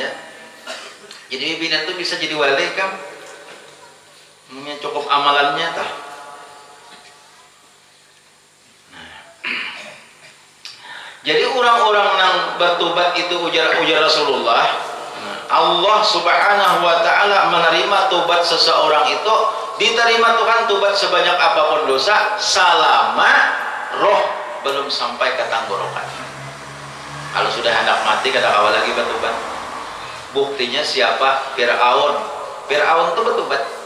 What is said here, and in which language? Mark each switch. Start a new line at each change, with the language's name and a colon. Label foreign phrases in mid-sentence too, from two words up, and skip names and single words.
Banjar: Jadi binian itu bisa jadi wali kan, cukup amalannya tah.
Indonesian: Jadi orang-orang yang bertobat itu ujar Rasulullah, Allah
Arabic: سبحانه وتعالى
Indonesian: menerima tobat seseorang itu, diterima Tuhan tobat sebanyak apapun dosa selama roh belum sampai ke tenggorokan.
Banjar: Kalau sudah hendak mati kada kawal lagi bertobat.
Indonesian: Buktinya siapa? Fir'aun itu bertobat.